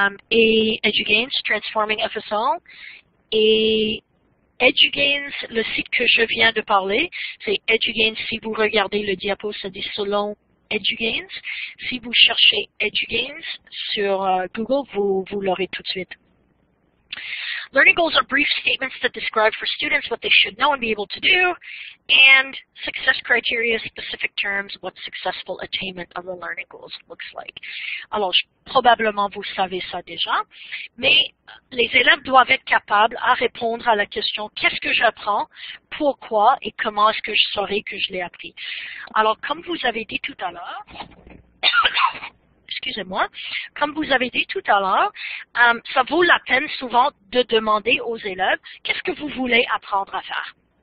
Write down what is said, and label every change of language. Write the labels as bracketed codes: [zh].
[fr] Et EduGains, Transforming FSL. Et EduGains, le site que je viens de parler, c'est EduGains, si vous regardez le diapo, ça dit selon EduGains. Si vous cherchez EduGains sur Google, vous l'aurez tout de suite. [en] Learning goals are brief statements that describe for students what they should know and be able to do, and success criteria, specific terms, what successful attainment of the learning goals looks like. [fr] Alors, probablement vous savez ça déjà, mais les élèves doivent être capables à répondre à la question « Qu'est-ce que j'apprends? Pourquoi? Et comment est-ce que je saurai que je l'ai appris? » Alors, comme vous avez dit tout à l'heure, excusez-moi, comme vous avez dit tout à l'heure, ça vaut la peine souvent de demander aux élèves qu'est-ce que vous voulez apprendre à faire.